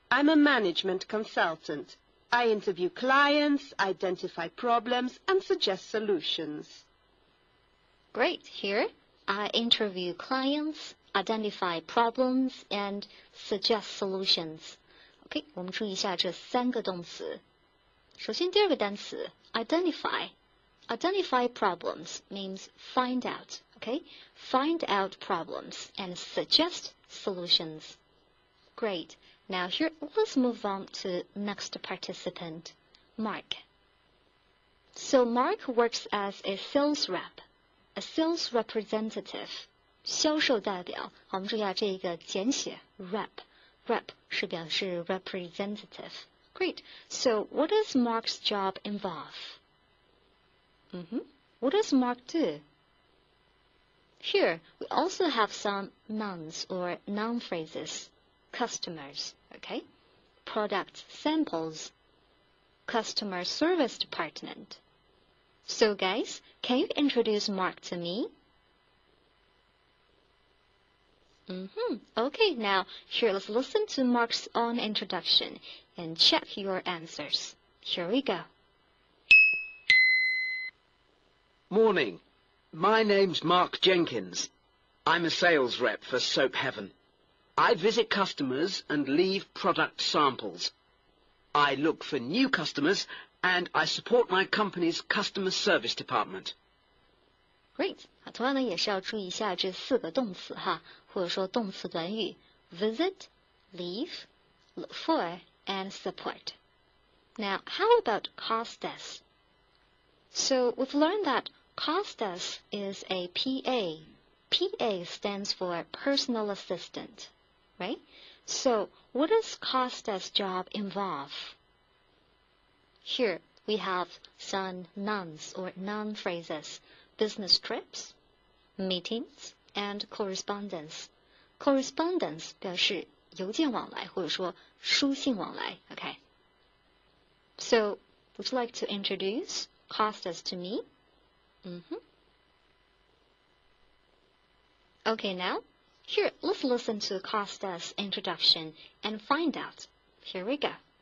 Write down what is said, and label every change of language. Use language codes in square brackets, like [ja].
[en] I'm a management consultant. I interview clients, identify problems, and suggest solutions. Great. Here, I interview clients, identify problems, and suggest solutions. [zh] OK, 我们注意一下这3个动词。首先，第2个单词 identify. [en] Identify problems means find out. Okay, find out problems and suggest solutions. Great. Now here, let's move on to next participant, Mark. So Mark works as a sales rep, a sales representative. [zh] 销售代表，我们注意下这个简写 rep 是表示 representative. [en] Great. So what does Mark's job involve? What does Mark do? Here, we also have some nouns or noun phrases. Customers, okay? Product samples. Customer service department. So guys, can you introduce Mark to me? Okay, now here let's listen to Mark's own introduction and check your answers. Here we go. Morning. My name's Mark Jenkins. I'm a sales rep for Soap Heaven. I visit customers and leave product samples. I look for new customers and I support my company's customer service department. Great. [zh] 同样呢，也是要注意一下这4个动词哈，或者说动词短语 [en] visit, leave, look for, and support. Now, how about costas? So we've learned that costas is a PA. PA stands for personal assistant, right? So what does costas job involve? Here we have some nouns or noun phrases. Business trips, meetings, and correspondence. [zh] Correspondence 表示邮件往来或者说书信往来 okay? [en] So, would you like to introduce costas to me? Okay, now, here, let's listen to Costa's introduction and find out. Here we go.